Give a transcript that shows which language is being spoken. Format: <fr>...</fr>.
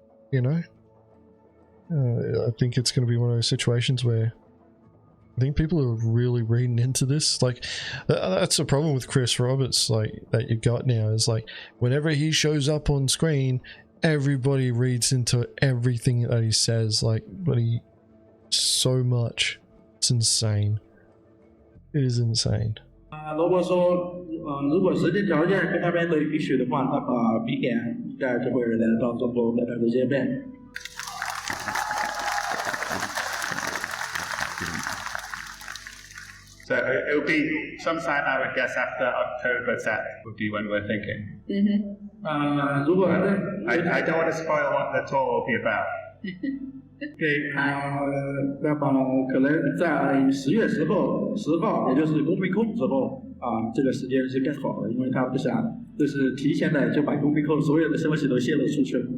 <en>You know, I think it's going to be one of those situations where I think people are really reading into this. Like, that's the problem with Chris Roberts, like, that you got now, is like, whenever he shows up on screen, everybody reads into everything that he says, like, so much. It's insane. It is insane.</en> <zh>如果说如果时间条件跟那边都允许的话，那么明年应该就会有人到中国跟大家见面。</zh> <en>So it will be sometime, I would guess, after October 10th would be when we're thinking. Mm-hmm.</en> <zh>如果</zh> <en>I don't want to spoil what the tour will be about.</en> <zh>对那么可能在10月10号，也就是公民控之后这个时间是更好的，因为他不想就是提前的就把公民控所有的消息都泄露出去。</zh>